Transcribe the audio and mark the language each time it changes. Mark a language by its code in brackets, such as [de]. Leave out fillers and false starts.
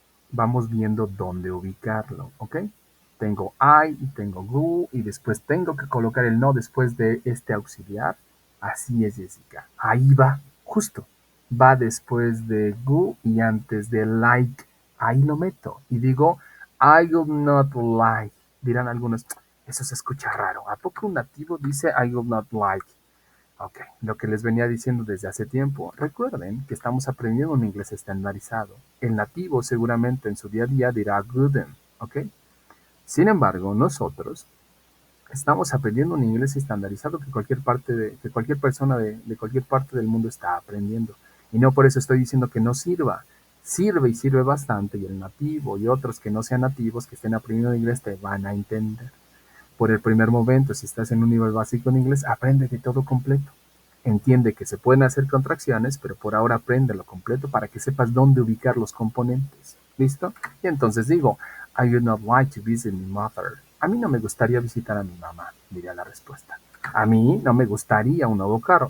[es] Vamos viendo dónde ubicarlo, ¿ok? Tengo I y tengo go y después tengo que colocar el no después de este auxiliar. Así es, Jessica. Ahí va, justo. Va después de go y antes de like. Ahí lo meto y digo [en] I would not like. [es] Dirán algunos, eso se escucha raro. ¿A poco un nativo dice [en] I would not like? [es] Ok, lo que les venía diciendo desde hace tiempo, recuerden que estamos aprendiendo un inglés estandarizado. El nativo seguramente en su día a día dirá wouldn't, ok. Sin embargo, nosotros estamos aprendiendo un inglés estandarizado que que cualquier persona de cualquier parte del mundo está aprendiendo. Y no por eso estoy diciendo que no sirva. Sirve y sirve bastante y el nativo y otros que no sean nativos que estén aprendiendo inglés te van a entender. Por el primer momento, si estás en un nivel básico en inglés, aprende de todo completo. Entiende que se pueden hacer contracciones, pero por ahora aprende lo completo para que sepas dónde ubicar los componentes. ¿Listo? Y entonces digo, [en] I would not like to visit my mother. [es] A mí no me gustaría visitar a mi mamá, diría la respuesta. A mí no me gustaría un nuevo carro.